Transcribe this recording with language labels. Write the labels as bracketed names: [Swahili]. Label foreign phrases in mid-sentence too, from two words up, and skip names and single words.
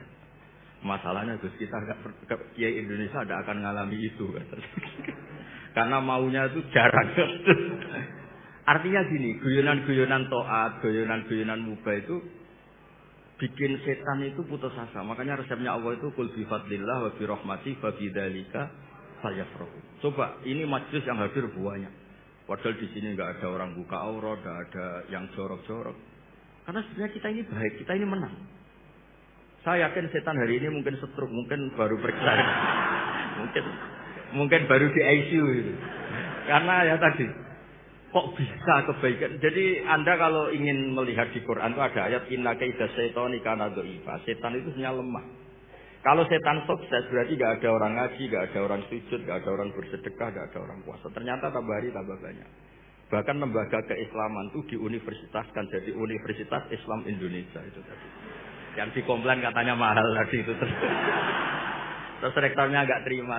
[Indonesian] Masalahnya Gus, kita Kiai Indonesia tidak akan ngalami itu. Karena maunya itu jarang. Artinya gini, guyonan-guyonan to'at, guyonan-guyonan mubah itu bikin setan itu putus asa. Makanya resepnya Allah itu [Arabic] قل بفضل الله وبرحمته فبذلك فليفرحوا. [Indonesian] Coba, ini majlis yang hadir banyak. Padahal di sini nggak ada orang buka aurat, nggak ada yang jorok-jorok. Karena sebenarnya kita ini baik, kita ini menang. Saya yakin setan hari ini mungkin stroke, mungkin baru periksa, mungkin baru di ICU itu. Karena ya tadi, kok bisa kebaikan? Jadi Anda kalau ingin melihat di Quran itu ada ayat [Arabic] إن كيد الشيطان كان ضعيفا. [Indonesian] Setan itu sebenarnya lemah. Kalau setan sukses berarti gak ada orang ngaji, gak ada orang sujud, gak ada orang bersedekah, gak ada orang puasa. Ternyata tambah hari tambah banyak. Bahkan lembaga keislaman itu diuniversitaskan jadi Universitas Islam Indonesia itu tadi. Yang dikomplain katanya mahal tadi itu terus rektornya nggak terima.